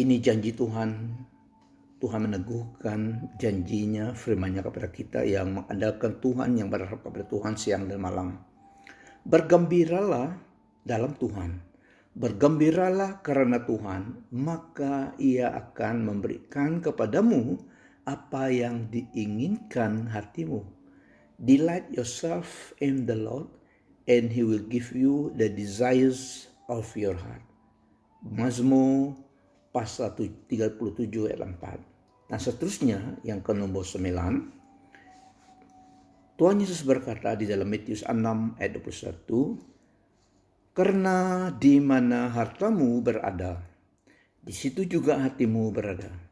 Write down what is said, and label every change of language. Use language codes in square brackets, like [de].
[id] Ini janji Tuhan. Tuhan meneguhkan janjinya, firman-Nya kepada kita yang mengandalkan Tuhan, yang berharap kepada Tuhan siang dan malam. Bergembiralah dalam Tuhan. Bergembiralah karena Tuhan, maka Ia akan memberikan kepadamu apa yang diinginkan hatimu. [en] Delight yourself in the Lord, and He will give you the desires of your heart. [id] Mazmur pasal 37 ayat 4. Nah seterusnya yang ke nomor 9. Tuhan Yesus berkata di dalam Matius 6 ayat 21. Karena di mana hartamu berada, di situ juga hatimu berada.